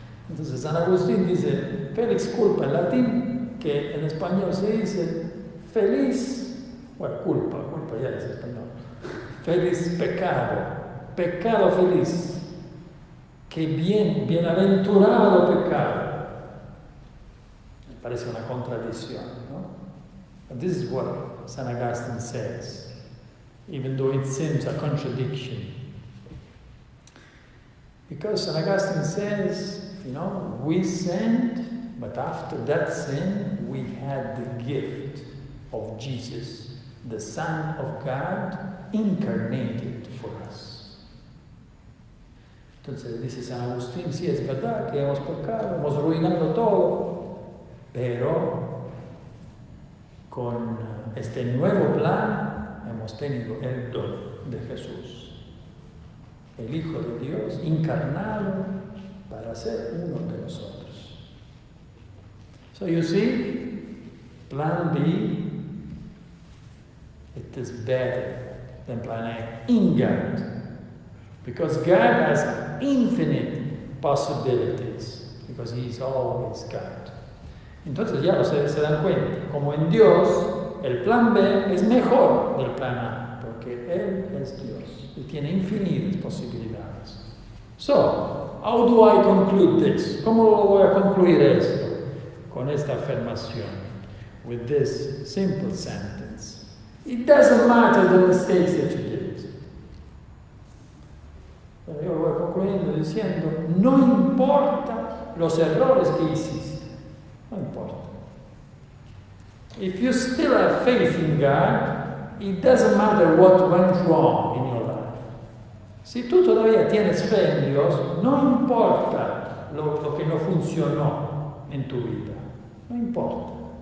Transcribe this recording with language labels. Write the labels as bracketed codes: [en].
[es] Entonces San Agustín dice Felix culpa en latín, que en español se dice feliz, bueno, culpa ya es español, feliz pecado feliz, que bienaventurado pecado. Me parece una contradicción, ¿no? [en] But this is what St. Augustine says, even though it seems a contradiction. Because St. Augustine says, we sinned, but after that sin, we had the gift of Jesus, the Son of God, incarnated for us. [es] Entonces dice San Agustín, sí, es verdad que hemos pecado, hemos arruinado todo, pero con este nuevo plan hemos tenido el don de Jesús, el Hijo de Dios encarnado para ser uno de nosotros. [en] So you see, plan B, it is better than plan A in God, because God has infinite possibilities, because He is always God. [es] Entonces ya se dan cuenta, como en Dios, el plan B es mejor del plan A, porque Él es Dios y tiene infinitas posibilidades. [en] So, how do I conclude this? [es] ¿Cómo lo voy a concluir esto? Con esta afirmación, [en] with this simple sentence. It doesn't matter the mistakes that you did. [es] Yo lo voy concluyendo diciendo, no importa los errores que hiciste, no importa. [en] If you still have faith in God, it doesn't matter what went wrong in your life. [es] Si tú todavía tienes fe en Dios, no importa lo que no funcionó en tu vida, no importa.